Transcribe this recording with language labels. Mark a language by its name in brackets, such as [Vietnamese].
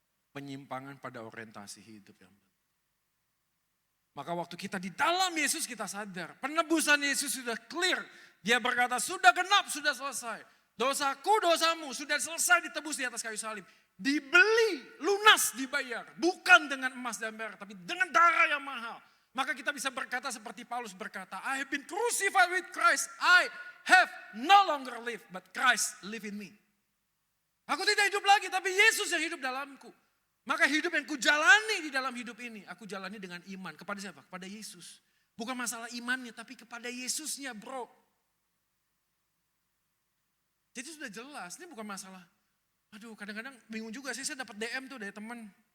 [Indonesian] Penyimpangan pada orientasi hidup yang benar. Maka waktu kita di dalam Yesus kita sadar. Penebusan Yesus sudah [English] clear. [Indonesian] Dia berkata sudah genap, sudah selesai. Dosaku, dosamu sudah selesai ditebus di atas kayu salib. Dibeli, lunas, dibayar. Bukan dengan emas dan perak, tapi dengan darah yang mahal. Maka kita bisa berkata seperti Paulus berkata, [English] I have been crucified with Christ. I have no longer lived, but Christ live in me. [Indonesian] Aku tidak hidup lagi, tapi Yesus yang hidup dalamku. Maka hidup yang kujalani di dalam hidup ini, aku jalani dengan iman. Kepada siapa? Kepada Yesus. Bukan masalah imannya, tapi kepada Yesusnya bro. Jadi sudah jelas, ini bukan masalah. Aduh kadang-kadang bingung juga sih, saya dapat DM tuh dari teman.